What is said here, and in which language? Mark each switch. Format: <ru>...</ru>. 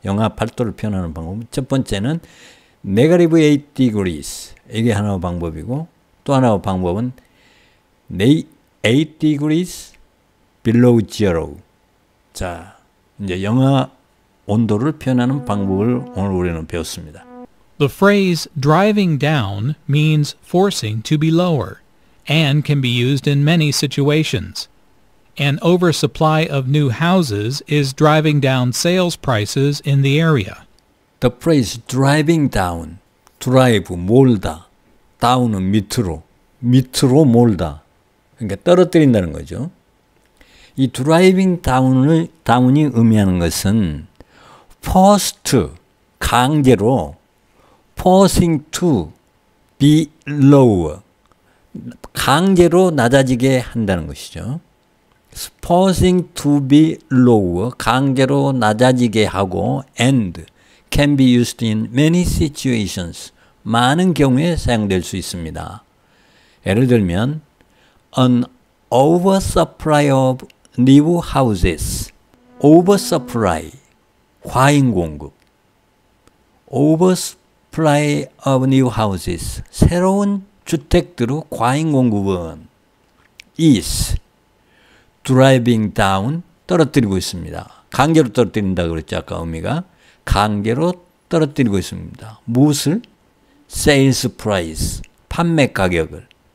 <ko>영하 8도를 표현하는 방법. 첫 번째는</ko> <en>negative 8 degrees.</en> <ko>이게 하나의 방법이고 또 하나의 방법은</ko> <en>8 degrees below zero.</en> <ko>자, 이제 영하 온도를 표현하는 방법을 오늘 우리는 배웠습니다.</ko> <en>The phrase driving down means forcing to be lower and can be used in many situations. An oversupply of new houses is driving down sales prices in the area. The phrase driving down, drive, 몰다, down은</en> <ko>밑으로 몰다. 그러니까 떨어뜨린다는 거죠. 이 driving down이 의미하는 것은 forced, 강제로</ko> <en>forcing to be lower,</en> <ko>강제로 낮아지게 한다는 것이죠.</ko> <en>forcing to be lower,</en> <ko>강제로 낮아지게 하고</ko> <en>and can be used in many situations,</en> <ko>많은 경우에 사용될 수 있습니다. 예를 들면</ko> <en>an oversupply of new houses, oversupply,</en> <ko>과잉 공급.</ko> <en>oversupply of new houses.</en> <ko>새로운 주택들의 과잉 공급은</ko> <en>is driving down</en> <ko>떨어뜨리고 있습니다. 강제로 떨어뜨린다 그랬죠. 아까 의미가. 강제로 떨어뜨리고 있습니다. 무엇을?</ko> <en>sales price.</en> <ko>판매 가격을.</ko>